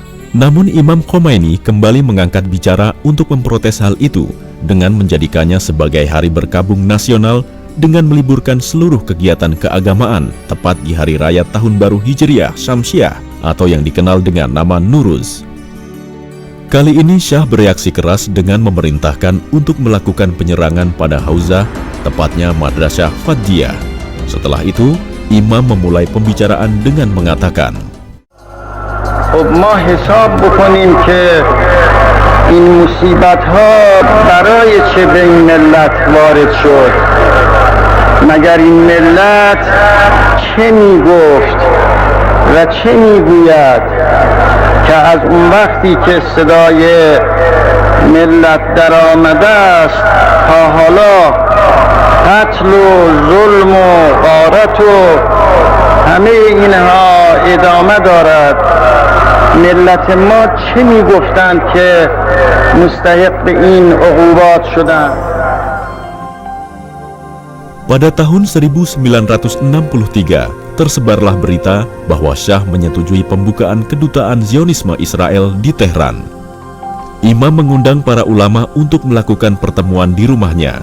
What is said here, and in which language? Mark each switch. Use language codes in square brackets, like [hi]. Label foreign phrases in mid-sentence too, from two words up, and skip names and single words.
[id] Namun Imam Khomeini kembali mengangkat bicara untuk memprotes hal itu dengan menjadikannya sebagai hari berkabung nasional dengan meliburkan seluruh kegiatan keagamaan tepat di Hari Raya Tahun Baru Hijriah Syamsiah atau yang dikenal dengan nama Nuruz. Kali ini Syah bereaksi keras dengan memerintahkan untuk melakukan penyerangan pada Hauzah, tepatnya Madrasah Fadjiyah. Setelah itu, Imam memulai pembicaraan dengan mengatakan, [fa] خب ما حساب بکنیم که این مصیبت ها برای چه به این ملت وارد شد. مگر این ملت چه می گفت و چه می گوید که از اون وقتی که صدای ملت در آمده است تا حالا قتل و ظلم و غارت و همه اینها ادامه دارد. ملت ما چه می گفتند که مستحق این عقوبات شدند. [id] Pada tahun 1963, tersebarlah berita bahwa Syah menyetujui pembukaan kedutaan Zionisme Israel di Tehran. Imam mengundang para ulama untuk melakukan pertemuan di rumahnya.